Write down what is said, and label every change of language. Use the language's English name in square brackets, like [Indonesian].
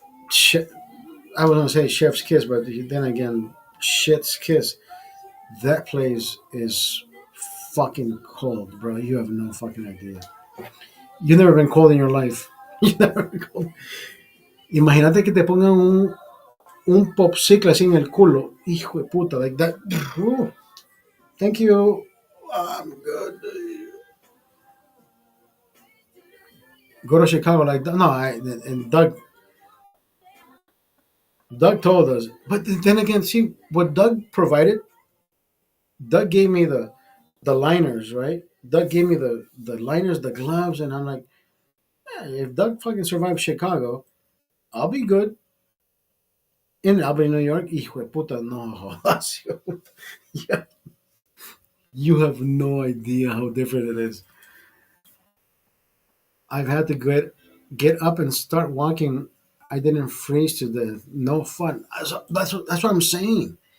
[English] Shit, I was gonna say chef's kiss, but then again, shit's kiss. That place is fucking cold, bro. You have no fucking idea. You've never been cold in your life. You never been cold. [Spanish] Imagínate que te pongan un popsicle así en el culo. Hijo de puta, [English] like that. Ooh, thank you. I'm good. Go to Chicago like that. No, and Doug told us. But then again, see what Doug provided. Doug gave me the liners, right? Doug gave me the liners, the gloves, and I'm like, if Doug fucking survived Chicago, I'll be good. In Albany, New York, [Spanish] hijo de puta, no jodas. [English] Yeah, you have no idea how different it is. I've had to get up and start walking. I didn't freeze to death. No fun. That's what I'm saying.